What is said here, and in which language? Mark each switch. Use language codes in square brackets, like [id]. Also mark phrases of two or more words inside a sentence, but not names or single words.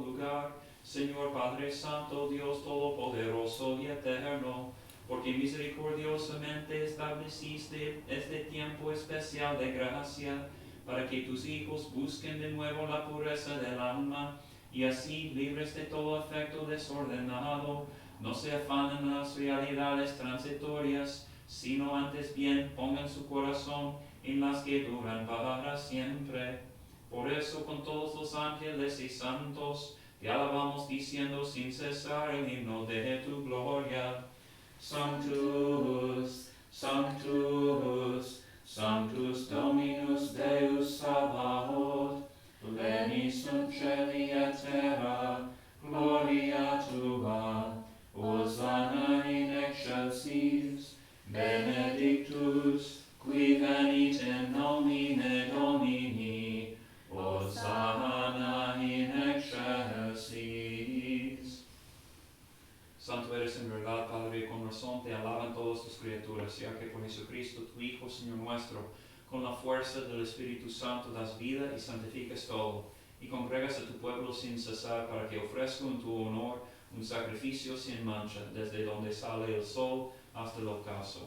[es] lugar, Señor Padre Santo, Dios Todopoderoso y Eterno, porque misericordiosamente estableciste este tiempo especial de gracia para que tus hijos busquen de nuevo la pureza del alma y así, libres de todo afecto desordenado, no se afanen en las realidades transitorias, sino antes bien pongan su corazón en las que duran para siempre. Por eso, con todos los ángeles y santos, te alabamos diciendo sin cesar el himno de tu gloria. [la] Sanctus, Sanctus, Sanctus Dominus Deus Sabaoth, pleni sunt celi et terra, gloria tua, Hosanna in excelsis, benedictus, qui venit in nomine Domini, Hosanna in excelsis. [es] Santo eres en verdad, Padre, y con razón te alaban todas tus criaturas, ya que por Jesucristo, tu Hijo, Señor nuestro, con la fuerza del Espíritu Santo das vida y santificas todo, y congregas a tu pueblo sin cesar para que ofrezca en tu honor un sacrificio sin mancha, desde donde sale el sol hasta el ocaso.